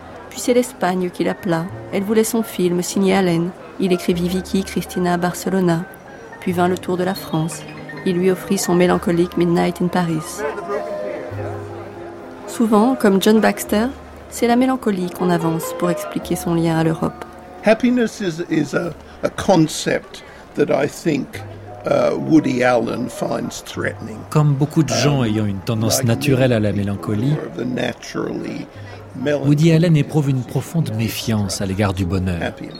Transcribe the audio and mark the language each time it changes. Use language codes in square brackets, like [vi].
[fr] Puis c'est l'Espagne qui l'appela. Elle voulait son film, signé Allen. Il écrivit Vicky, Cristina, Barcelona. Puis vint le tour de la France. Il lui offrit son mélancolique Midnight in Paris. Souvent, comme John Baxter, c'est la mélancolie qu'on avance pour expliquer son lien à l'Europe. [en] Happiness is a concept that I think Woody Allen finds threatening. [fr] Comme beaucoup de gens ayant une tendance naturelle à la mélancolie, Woody Allen éprouve une profonde méfiance à l'égard du bonheur.